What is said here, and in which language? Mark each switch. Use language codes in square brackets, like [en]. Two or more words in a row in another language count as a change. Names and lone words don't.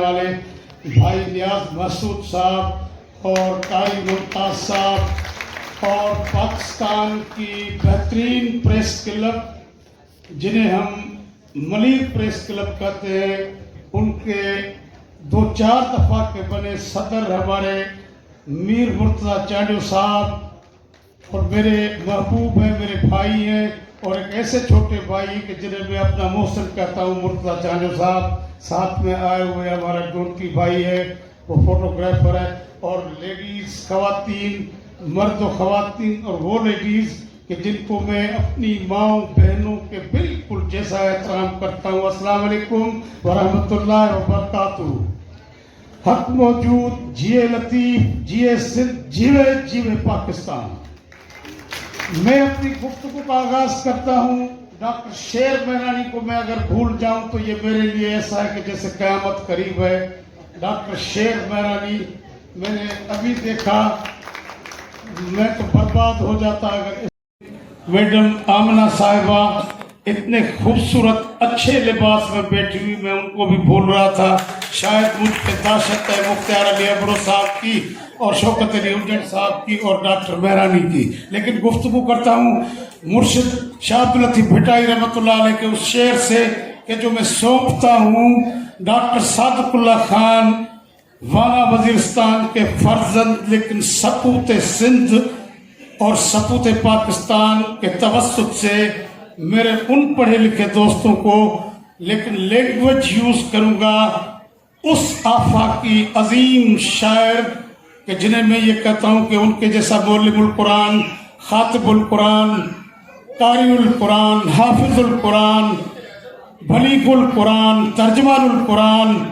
[ur] والے بھائی نیاز مسعود صاحب اور قاری ممتاز صاحب اور پاکستان کی بہترین [en] press club [ur] جنہیں ہم ملک [en] press club [ur] کہتے ہیں، ان کے 2-4 دفعہ کے بنے صدر ہمارے میر مرتضیٰ چانڈیو صاحب اور میرے محبوب ہیں، میرے بھائی ہیں اور ایک ایسے چھوٹے بھائی کہ جنہیں میں اپنا محسن کہتا ہوں مرتضیٰ چانڈیو صاحب. ساتھ میں آئے ہوئے ہمارا ڈونکی بھائی ہے، وہ فوٹوگرافر ہے اور لیڈیز خواتین مرد و خواتین اور وہ لیڈیز کہ جن کو میں اپنی ماؤں بہنوں کے بالکل جیسا احترام کرتا ہوں. [ar] السلام عليكم ورحمة الله وبركاته. [sd] हक मौजूद, जिए लतीफ़, जिए सिंध, जीवे जीवे पाकिस्तान। [ur] میں اپنی گفتگو کا آغاز کرتا ہوں ڈاکٹر شیر مینانی کو میں اگر بھول جاؤں تو یہ میرے لیے ایسا ہے کہ جیسے قیامت قریب ہے. ڈاکٹر شیر مینانی میں نے ابھی دیکھا، میں تو برباد ہو جاتا اگر میڈم آمنہ صاحبہ اتنے خوبصورت اچھے لباس میں بیٹھی ہوئی، میں ان کو بھی بھول رہا تھا. شاید مجھ پہ دہشت ہے مختار علی ابڑو صاحب کی اور شوکت علی اجڑ صاحب کی اور ڈاکٹر مہرانی کی، لیکن گفتگو کرتا ہوں مرشد شاہ عبد اللطیف بھٹائی [ar] رحمة الله عليه [ur] کے اس شعر سے کہ جو میں سونپتا ہوں ڈاکٹر صادق اللہ خان وانا وزیرستان کے فرزند لیکن سپوت سندھ اور سپوت پاکستان کے توسط سے میرے ان پڑھے لکھے دوستوں کو، لیکن [en] language use [ur] کروں گا اس آفاقی عظیم شاعر کہ جنہیں میں یہ کہتا ہوں کہ ان کے جیسا معلم القرآن، خاطب القرآن، قاری القرآن، حافظ القرآن، بلیغ القرآن، ترجمان القرآن,